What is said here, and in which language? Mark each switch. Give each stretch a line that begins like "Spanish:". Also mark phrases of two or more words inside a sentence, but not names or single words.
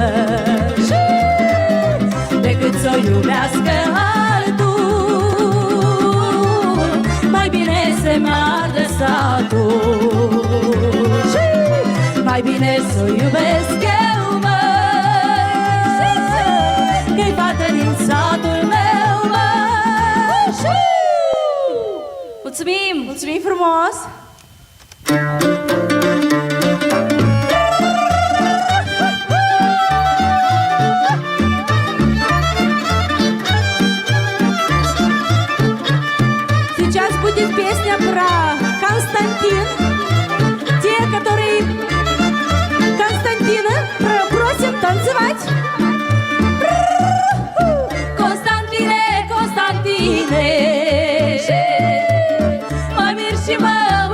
Romanian: Decât să o iubească altul, mai bine se meargă satul. Mai bine să o iubesc eu, măi, că-i fată din satul meu, măi. Mulțumim! Mulțumim frumos!
Russian: Сейчас будет песня про Константин. Те, которые Константина просим танцевать.
Romanian: Constantine, Constantine, mă mir și mă